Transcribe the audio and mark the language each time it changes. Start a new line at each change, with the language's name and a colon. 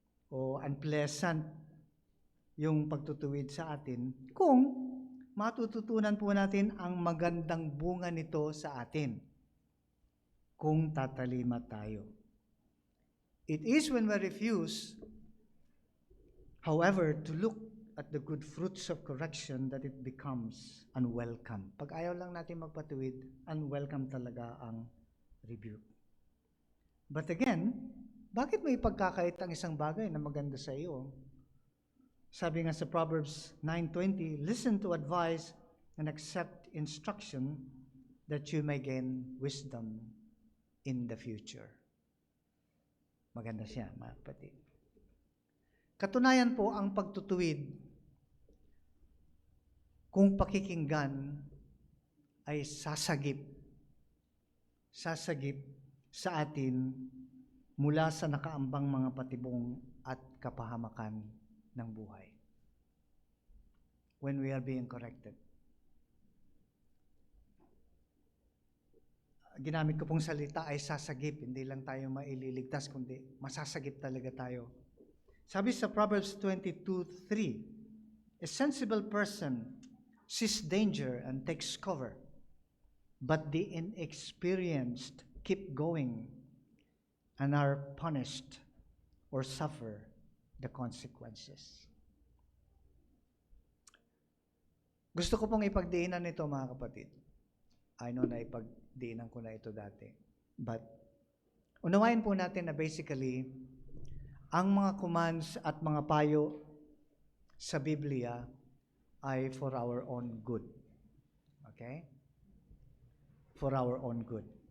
Filipino: O unpleasant yung pagtutuwid sa atin kung matututunan po natin ang magandang bunga nito sa atin kung tatalima tayo.
English: It is when we refuse, however, to look at the good fruits of correction that it becomes unwelcome.
Filipino: Pag ayaw lang natin magpatuwid, unwelcome talaga ang rebuke. But again, bakit may pagkakait ang isang bagay na maganda sa iyo? Sabi nga sa
English: Proverbs 9:20, listen to advice and accept instruction that you may gain wisdom in the future.
Filipino: Maganda siya, mga kapatid. Katunayan po, ang pagtutuwid, kung pakikinggan, ay sasagip sa atin mula sa nakaambang mga patibong at kapahamakan ng buhay.
English: When we are being corrected.
Filipino: Ginamit ko pong salita ay sasagip, hindi lang tayo maililigtas, kundi masasagip talaga tayo.
English: Sabi sa Proverbs 22:3, a sensible person sees danger and takes cover, but the inexperienced keep going and are punished or suffer the consequences.
Filipino: Gusto ko pong ipagdiinan ito, mga kapatid. I know na ipagdiinan ko na ito dati. But unawain po natin na basically, ang mga commands at mga payo sa Biblia ay
English: for our own good.
Filipino: Okay? For our own good.